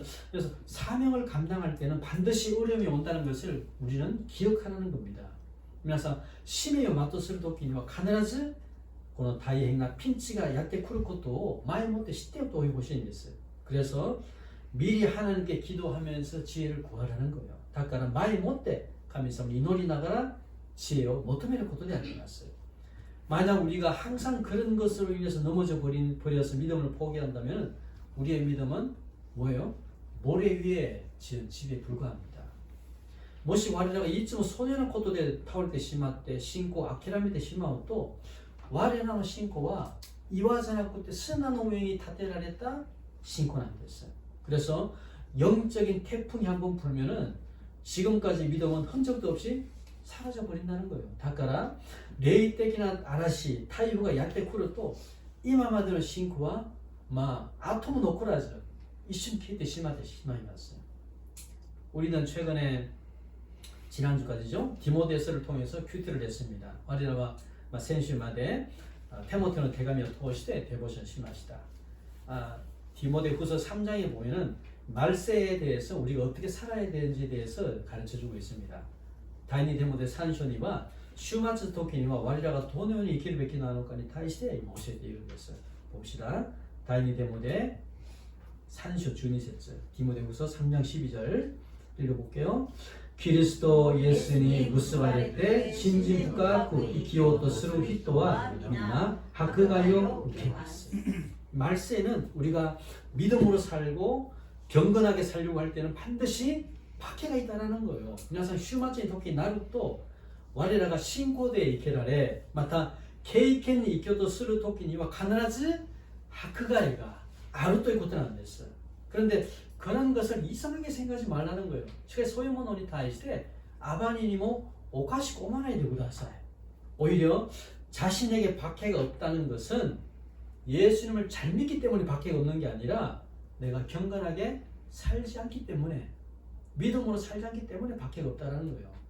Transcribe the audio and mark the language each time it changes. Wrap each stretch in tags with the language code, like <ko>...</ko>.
<ko>그래서 사명을 감당할 때는 반드시 어려움이 온다는 것을 우리는 기억하라는 겁니다.</ko> <ja>그래서使命を全うする時には必ずこの大変なピンチがやってくることを前もって知っておいてほしいんです.</ja> <ko>그래서 미리 하나님께 기도하면서 지혜를 구하라는 거예요.</ko> <ja>だから前もって神様に祈りながら知恵を求めることであります。</ja> <ko>만약 우리가 항상 그런 것으로 인해서 넘어져 버려서 믿음을 포기한다면 우리의 믿음은 뭐예요? 모래 위에 지은 집에 불과합니다.</ko> <ja>もし我らがいつもそのようなことで倒れてしまって信仰を諦めてしまうと我らの信仰は岩じゃなくて砂の上に建てられた信仰なんです.</ja> <ko>그래서 영적인 태풍이 한번 불면은 지금까지 믿음은 흔적도 없이 사라져 버린다는 거예요.</ko> <ja>だから霊的な嵐、台風がやってくると今までの信仰は後も残らず一瞬消えてしまいます.</ja> <ko>우리는 최근에 지난주까지죠. 디모데서를 통해서 큐티를 했습니다.</ko> <ja>우리가先週まで テモテの 手紙を通して 데보션しました.</ja> <ko>디모데후서 3장에 보면은 말세에 대해서 우리가 어떻게 살아야 되는지에 대해서 가르쳐주고 있습니다.</ko> <ja>第二テモテ3章には終末時には我らがどのように生きるべきなのかに対して今教えているんです.</ja> <ko>봅시다. 第二テモテ3章12節 디모데후서 3장 12절 읽어볼게요.</ko> <ja>キリストイエスに結ばれて信心深く生きようとする人は皆迫害を受けます.</ja> <ko>말세는 우리가 믿음으로 살고 경건하게 살려고 할 때는 반드시 박해가 있다라는 거예요.</ko> <ja>皆さん終末の時になると我らが信仰で生けられまた経験に生きようとする時には必ず迫害があるということなんです.</ja> <ko>그런데 그런 것을 이상하게 생각하지 말라는 거예요.</ko> <ja>しかしそういうものに対してあまりにもおかしく思わないでください.</ja> <ko>오히려 자신에게 박해가 없다는 것은 예수님을 잘 믿기 때문에 박해가 없는 게 아니라 내가 경건하게 살지 않기 때문에 믿음으로 살지 않기 때문에 박해가 없다는 거예요.</ko>